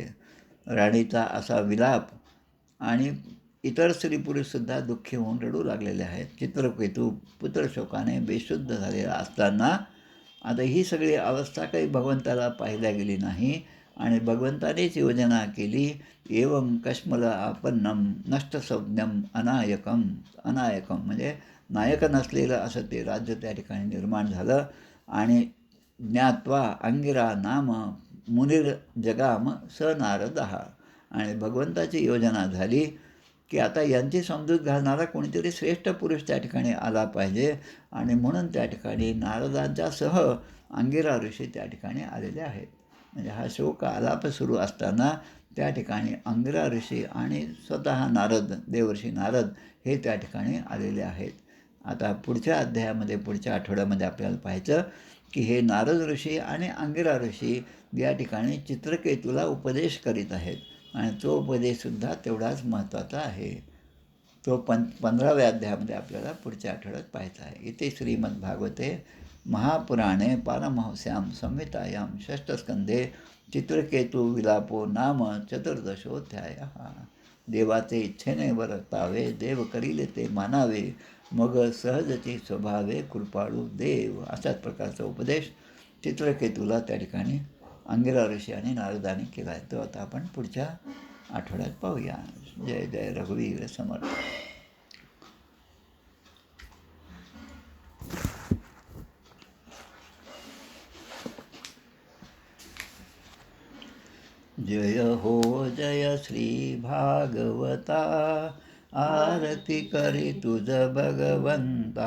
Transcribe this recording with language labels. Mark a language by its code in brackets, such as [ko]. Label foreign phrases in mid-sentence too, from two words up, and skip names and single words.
[mr] राणीचा असा विलाप आणि इतर स्त्री पुरुषसुद्धा दुःखी होऊन रडू लागलेले आहेत. चित्रकेतू पुत्रशोकाने बेशुद्ध झालेला असताना आता ही सगळी अवस्था काही भगवंताला पाहिल्या गेली नाही आणि भगवंतानेच योजना केली. [sa] एवं कश्मल आपन्नम नष्टसंज्ञम अनायकम. [mr] अनायकम म्हणजे नायक नसलेलं असं ते राज्य त्या ठिकाणी निर्माण झालं. [sa] आणि ज्ञात्वा अंगिरा नाम मुनिर जगाम स नारदः. [mr] आणि भगवंताची योजना झाली की आता यांची समजूत घालणारा कोणीतरी श्रेष्ठ पुरुष त्या ठिकाणी आला पाहिजे. आणि म्हणून त्या ठिकाणी नारदांच्या सह अंगिरा ऋषी त्या ठिकाणी आलेले आहेत. म्हणजे हा शोक आलाप सुरू असताना त्या ठिकाणी अंगिरा ऋषी आणि स्वतः नारद, देवर्षी नारद हे त्या ठिकाणी आलेले आहेत. आता पुढच्या अध्यायामध्ये, पुढच्या आठवड्यामध्ये आपल्याला पाहायचं की हे नारद ऋषी आणि अंगिरा ऋषी या ठिकाणी चित्रकेतूला उपदेश करीत आहेत. आणि तो उपदेशसुद्धा तेवढाच महत्त्वाचा आहे. तो 15व्या अध्यायामध्ये आपल्याला पुढच्या आठवड्यात पाहायचा आहे. [sa] इथे श्रीमद्भागवते महापुराणे पारमहंस्यां संहितायां षष्ठस्कंधे चित्रकेतू विलापो नाम चतुर्दशोऽध्यायः. [mr] देवाचे इच्छेने वर्तावे, देव करीले ते मानावे, मग सहजची स्वभावे कृपाळू देव. अशाच प्रकारचा उपदेश चित्रकेतूला त्या ठिकाणी अंगिरा ऋषी आणि नारदाने केला आहे. तो आता आपण पुढच्या आठवड्यात पाहूया. जय जय रघुवीर समर्थ. जय हो जय श्री भागवता, आरती करी तुझ भगवंता.